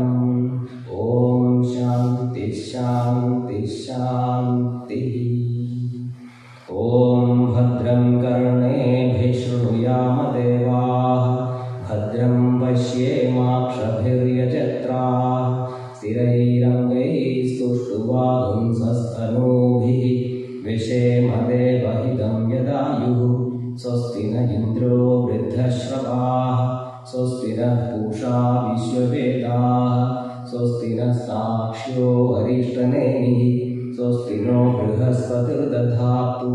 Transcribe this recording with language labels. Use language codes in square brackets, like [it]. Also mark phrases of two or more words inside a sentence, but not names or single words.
[sa] ഓം ശാന്തി ശാന്തി ശാന്തി. ഓം ഭദ്രം കർണേഭിः ശൃണുയാമ ദേവാः ഭദ്രം പശ്യേമാക്ഷഭിര്യജത്രാः സ്ഥിരൈരംഗൈസ്തുഷ്ടുവാഗുംസस्तनूभिः विषेम देवहितं यदायुः. स्वस्ति न इन्द्रो वृद्धश्रवाः स्वस्ति नः पूषा विश्ववेदाः स्वस्ति नः साक्ष्यो अरिष्टनेमिः स्वस्ति नो बृहस्पतिर्दधातु.